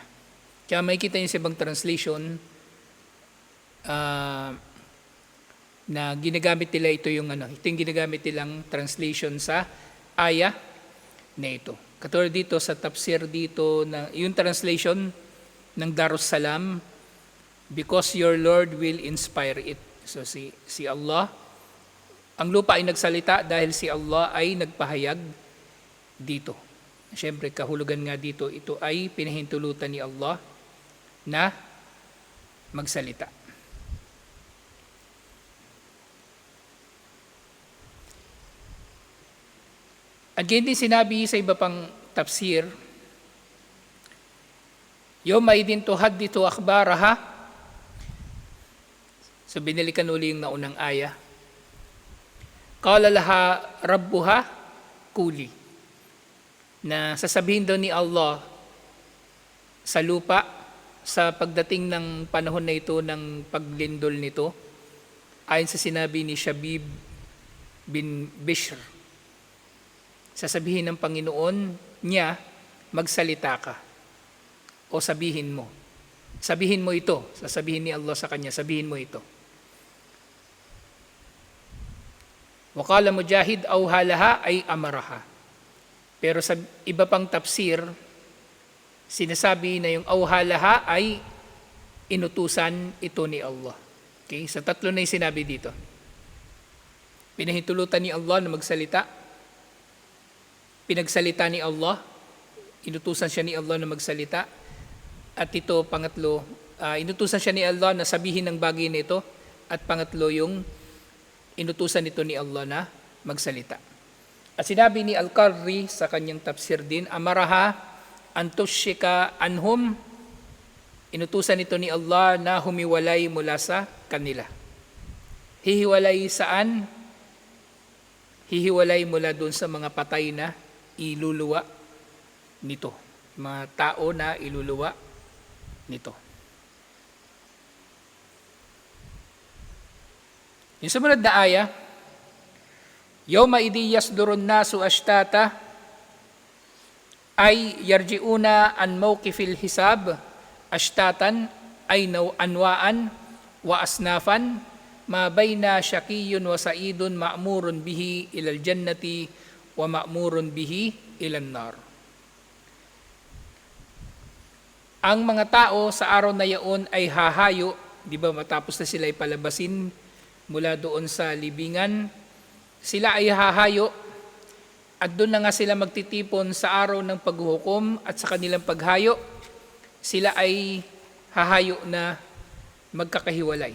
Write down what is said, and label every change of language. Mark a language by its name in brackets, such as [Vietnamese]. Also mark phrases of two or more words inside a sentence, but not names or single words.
[Filipino] Kaya makikita niyo sa ibang translation na ginagamit nila ito yung ito yung ginagamit nilang translation sa aya na ito. Katulad dito sa tafsir dito, na yung translation ng Darussalam, [English] because your Lord will inspire it. [Filipino] So si Allah, ang lupa ay nagsalita dahil si Allah ay nagpahayag dito. Siyempre, kahulugan nga dito, ito ay pinahintulutan ni Allah na magsalita. At ganyan din sinabi sa iba pang tafsir, [Arabic] يومئذ تحدث أخبارها. [Filipino] So binalikan uli yung naunang aya. [Arabic] قال لها ربها قولي. [Filipino] Na sasabihin daw ni Allah sa lupa sa pagdating ng panahon na ito ng paglindol nito, ayon sa sinabi ni Shabib bin Bishr, sasabihin ng Panginoon niya, magsalita ka. O sabihin mo. Sabihin mo ito. Sasabihin ni Allah sa kanya, sabihin mo ito. [Arabic] وقال مجاهد أوحى لها أي أمرها. [Filipino] Pero sa iba pang tafsir, sinasabi na yung [Arabic] أوحى لها [Filipino] ay inutusan ito ni Allah. Okay? Sa tatlo na yung sinabi dito. Pinahintulutan ni Allah na magsalita, pinagsalita ni Allah, inutusan siya ni Allah na magsalita, at ito, pangatlo, inutusan siya ni Allah na sabihin ng bagay nito. At pangatlo, yung inutusan nito ni Allah na magsalita. At sinabi ni Al-Qarri sa kanyang tafsir din, [Arabic] أمرها أن تنشق عنهم, [Filipino] inutusan nito ni Allah na humiwalay mula sa kanila. Hihiwalay saan? Hihiwalay mula doon sa mga patay na iluluwa nito. Mga tao na iluluwa nito. Yung sumunod na aya, [Arabic] يومئذ يصدر الناس أشتاتا أي يرجعون عن موقف الحساب أشتاتا أي أنواعا وأصنافا ما بين شقي وسعيد مأمور به إلى الجنة ومأمور به إلى النار. [Filipino] Ang mga tao sa araw na yaon ay hahayo, di ba, matapos na sila ipalabasin mula doon sa libingan, sila ay hahayo at doon na nga sila magtitipon sa araw ng paghuhukom, at sa kanilang paghayo, sila ay hahayo na magkakahiwalay.